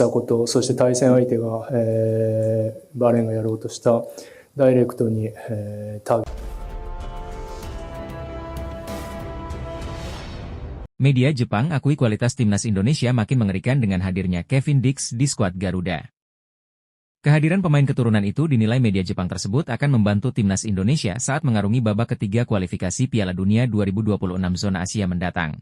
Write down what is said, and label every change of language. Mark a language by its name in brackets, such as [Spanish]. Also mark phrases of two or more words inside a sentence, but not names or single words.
[Japanese] たこと、そして対戦相手が、バーレーンがやろうとしたダイレクトに、ターゲット。 [Indonesian] Media Jepang akui kualitas timnas Indonesia makin mengerikan dengan hadirnya Kevin Dix di skuad Garuda. Kehadiran pemain keturunan itu dinilai media Jepang tersebut akan membantu timnas Indonesia saat mengarungi babak ketiga kualifikasi Piala Dunia 2026 zona Asia mendatang.